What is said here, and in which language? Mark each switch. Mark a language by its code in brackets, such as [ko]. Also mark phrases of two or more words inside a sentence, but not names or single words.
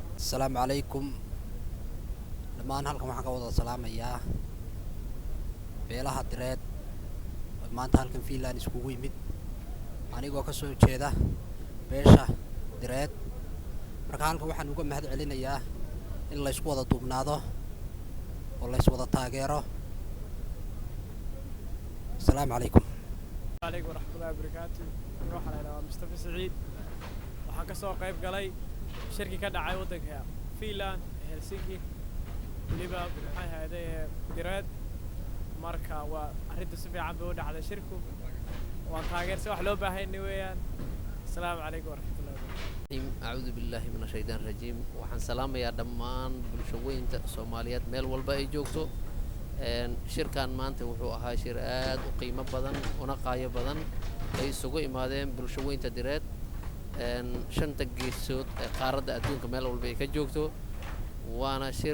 [so] assalaamu calaykum dhammaan halkan waxaan ka wada salaamayaa beelaha direed maanta halkan Finland iskugu yimid anigoo ka soo jeeda beesha direed marka halkan waxaan uga mahad celinayaa in la isku wada duubnaado oo la is wada taageero [ar] السلام عليكم عليكم ورحمة الله وبركاته نروح على مصطفى سعيد [so] waxaan ka soo qayb galay shirki ka dhacay wadanka Finland Helsinki waliba maxay hay'adee direed marka waa arrinta si fiican bay u dhacday shirku waan taageersay wax loo baahan weeyaan [ar] السلام عليكم ورحمة الله وبركاته أعوذ بالله من الشيطان الرجيم [so] waxaan salaamayaa dhammaan bulshooyinka Soomaaliyeed meel walba ay joogto shirkan maanta wuxuu ahaa shir aad u qiimo badan una qaayo badan ay isugu imaadeen bulshooyinka direed shanta geesood ee qaaradda adduunka meel walba ay ka joogto waana shir